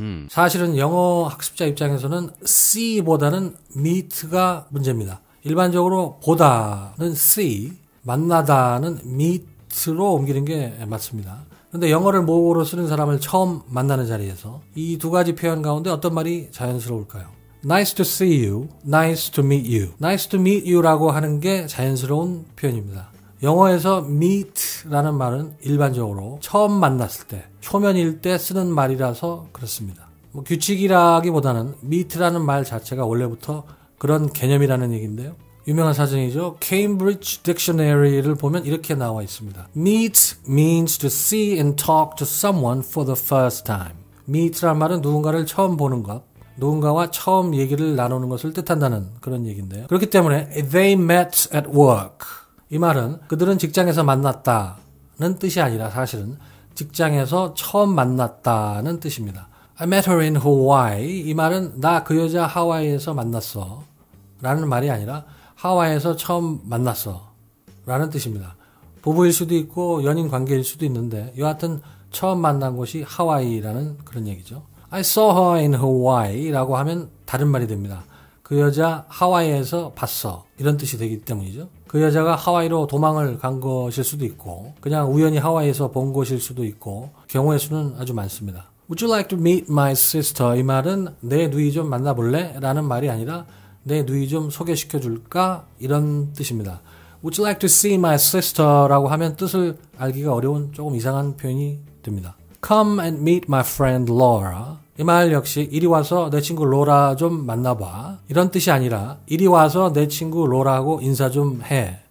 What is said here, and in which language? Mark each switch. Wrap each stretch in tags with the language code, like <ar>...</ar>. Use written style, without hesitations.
<ko>사실은 영어 학습자 입장에서는 see보다는 meet가 문제입니다. 일반적으로 보다는 see, 만나다는 meet로 옮기는 게 맞습니다. 그런데 영어를 모국어로 쓰는 사람을 처음 만나는 자리에서 이 두 가지 표현 가운데 어떤 말이 자연스러울까요?</ko> <en>Nice to see you, nice to meet you. Nice to meet you</en> <ko>라고 하는 게 자연스러운 표현입니다. 영어에서 meet라는 말은 일반적으로 처음 만났을 때, 초면일 때 쓰는 말이라서 그렇습니다. 규칙이라기보다는 meet라는 말 자체가 원래부터 그런 개념이라는 얘기인데요. 유명한 사전이죠. Cambridge Dictionary를 보면 이렇게 나와 있습니다.</ko> <en>Meet means to see and talk to someone for the first time.</en> <ko>Meet라는 말은 누군가를 처음 보는 것, 누군가와 처음 얘기를 나누는 것을 뜻한다는 그런 얘기인데요. 그렇기 때문에</ko> <en>they met at work.</en> <ko>이 말은 그들은 직장에서 만났다는 뜻이 아니라 사실은 직장에서 처음 만났다는 뜻입니다.</ko> <en>I met her in Hawaii.</en> <ko>이 말은 나 그 여자 하와이에서 만났어 라는 말이 아니라 하와이에서 처음 만났어 라는 뜻입니다. 부부일 수도 있고 연인 관계일 수도 있는데 여하튼 처음 만난 곳이 하와이라는 그런 얘기죠.</ko> <en>I saw her in Hawaii</en> <ko>라고 하면 다른 말이 됩니다. 그 여자 하와이에서 봤어 이런 뜻이 되기 때문이죠. 그 여자가 하와이로 도망을 간 것일 수도 있고 그냥 우연히 하와이에서 본 것일 수도 있고 경우의 수는 아주 많습니다.</ko> <en>Would you like to meet my sister?</en> <ko>이 말은 내 누이 좀 만나볼래? 라는 말이 아니라 내 누이 좀 소개시켜 줄까? 이런 뜻입니다.</ko> <en>Would you like to see my sister?</en> <ko>라고 하면 뜻을 알기가 어려운 조금 이상한 표현이 됩니다.</ko> <en>Come and meet my friend Laura.</en> <ko>이 말 역시 이리 와서 내 친구 로라 좀 만나봐. 이런 뜻이 아니라 이리 와서 내 친구 로라하고 인사 좀 해.</ko>